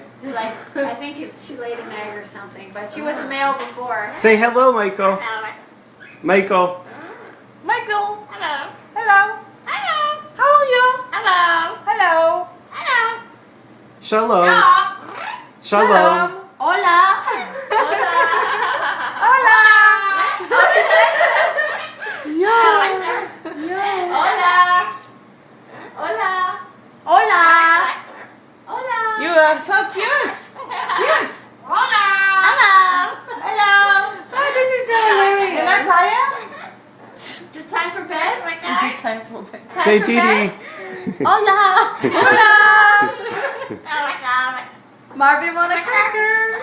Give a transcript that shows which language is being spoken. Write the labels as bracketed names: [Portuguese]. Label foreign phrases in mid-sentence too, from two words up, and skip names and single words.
[English] It's like, I think she laid an egg or something, but she was a male before. Say hello, Michael. Michael. Michael. Hello. Hello. Hello. How are you? Hello. Hello. Hello. [Hebrew] Shalom. Shalom. [Spanish] Hola. Hola. Hola. Yo. Hola. Hola. Hola. Hola. [English] You are so cute. Cute. Hello. Hello. Oh, this is so hilarious. You're not tired? Is it time for bed? Is it time for bed? Say Didi. [Spanish] Hola. Hola. [English] Marvin want a cracker.